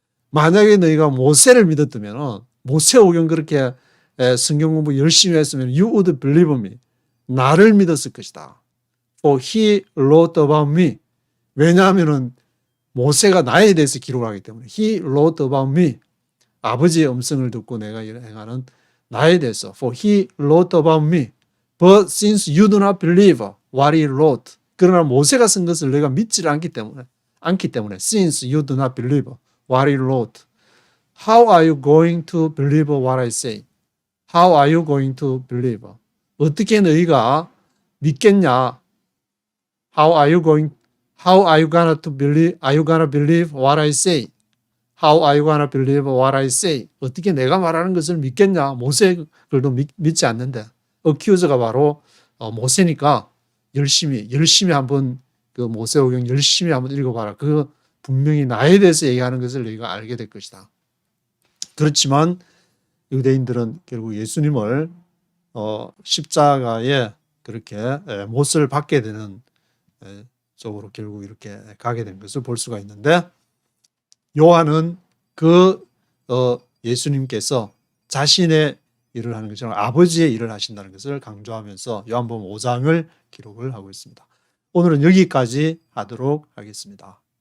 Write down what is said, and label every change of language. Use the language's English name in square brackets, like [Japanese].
[Korean] 만약에 너희가 모세를 믿었다면 모세 오경 그렇게 성경 공부 열심히 했으면 [English] you would believe me. [Korean] 나를 믿었을 것이다. [English] For he wrote about me. [Korean] 왜냐하면 모세가 나에 대해서 기록을 하기 때문에 [English] he wrote about me. [Korean] 아버지의 음성을 듣고 내가 행하는 나에 대해서 [English] For he wrote about me. But since you do not believe what he wrote. [Korean] 그러나 모세가 쓴 것을 너희가 믿지 않기 때문에 [English] since you do not believe what he wrote. How are you going to believe what I say? How are you going to believe? [Korean] 어떻게 너희가 믿겠냐? [English] How are you gonna believe? Are you gonna believe what I say? How are you gonna believe what I say? [Korean] 어떻게 내가 말하는 것을 믿겠냐? 모세글도 믿지 않는데. accuser가 바로 모세니까 열심히 한번 그 모세오경 열심히 한번 읽어봐라. 그 분명히 나에 대해서 얘기하는 것을 너희가 알게 될 것이다. 그렇지만 유대인들은 결국 예수님을 십자가에 그렇게 못을 받게 되는 쪽으로 결국 이렇게 가게 된 것을 볼 수가 있는데, 요한은 그 예수님께서 자신의 일을 하는 것처럼 아버지의 일을 하신다는 것을 강조하면서 요한복음 5장을 기록을 하고 있습니다. 오늘은 여기까지 하도록 하겠습니다.